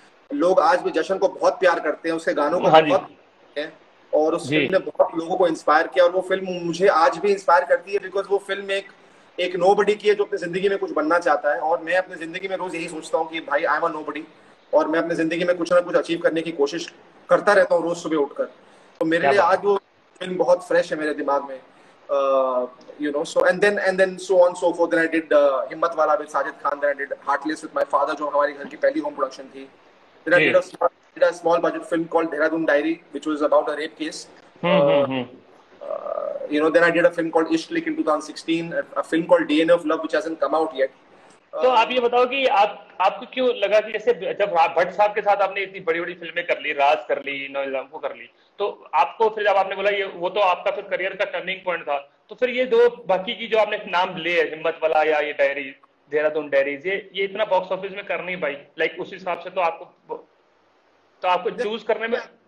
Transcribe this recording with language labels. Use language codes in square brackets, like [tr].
[hi] लोग आज भी जशन को बहुत प्यार करते हैं, उसके गानों को बहुत हैं, और उस फिल्म ने बहुत लोगों को इंस्पायर किया. और वो फिल्म मुझे आज भी इंस्पायर करती है, बिकॉज वो फिल्म एक नोबडी की है जो अपनी जिंदगी में कुछ बनना चाहता है. और मैं अपनी जिंदगी में रोज यही सोचता हूँ कि भाई [en] I am a nobody, [hi] और मैं अपनी जिंदगी में कुछ ना कुछ अचीव करने की कोशिश करता रहता हूँ रोज सुबह उठकर. तो मेरे लिए आज वो फिल्म बहुत फ्रेश है मेरे दिमाग में. [en] You know, so and then so on so forth. Then I did Himmat Wala with Sajid Khan. Then I did Heartless with my father, [hi] जो हमारे घर की पहली होम प्रोडक्शन थी. [en] Then I did a small budget film called Dehradun Diary, which was about a rape case. You know, then I did a film called Ishq Lik in 2016, a film called DNA of Love, which hasn't come out yet. [hi] तो आप ये बताओ कि आपको क्यों लगा कि जैसे जब भट्ट साहब के साथ आपने इतनी बड़ी बड़ी फिल्में कर ली, राज कर ली, नो इल्जाम को कर ली, तो आपको फिर जब आपने बोला ये वो तो आपका फिर करियर का टर्निंग पॉइंट था, तो फिर ये 2 बाकी की जो आपने नाम लिए, हिम्मत वाला या ये डायरी, देहरादून डायरीज, ये इतना बॉक्स ऑफिस में कर नहीं पाई, लाइक उस हिसाब से तो आपको चूज करने में